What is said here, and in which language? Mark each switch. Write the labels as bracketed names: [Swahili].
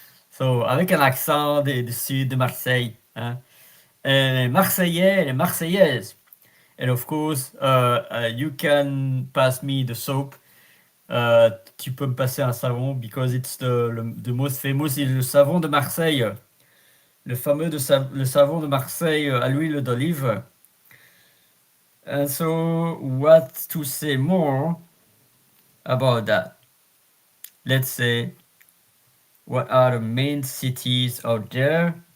[French] So, avec un accent du sud de Marseille. Hein. Et les Marseillais et les Marseillaises. [English] And of course, you can pass me the soap. [French] Tu peux me passer un savon [English] because it's the most famous is [French] le savon de Marseille. Le fameux le savon de Marseille à l'huile d'olive. [English] And so, what to say more about that? Let's say, what are the main cities out there?